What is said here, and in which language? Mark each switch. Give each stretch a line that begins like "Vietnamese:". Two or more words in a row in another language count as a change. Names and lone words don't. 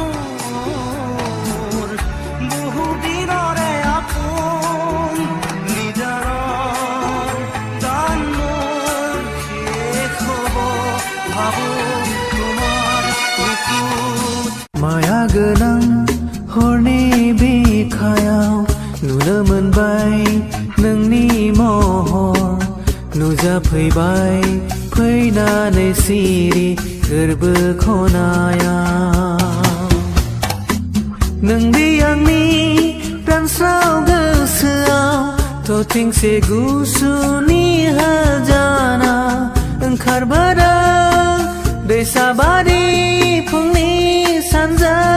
Assamese: মোৰ বহু দিনৰে আপোন নিজাৰৰ গান মোৰ শেষ হ'ব ভাবো তোমাৰ বুকুত
Bodo: माया गोनां हरनि बिखायाव नुनो मोनबाय नोंनि महर नुजाफैबाय फैनानै सिरि गोरबो खनायाव नोंदि आंनि रानस्राव गोसोआव थरथिंसे गुसुनि हाजाना ओंखारबोदों दैसाबारि फुंनि सानजा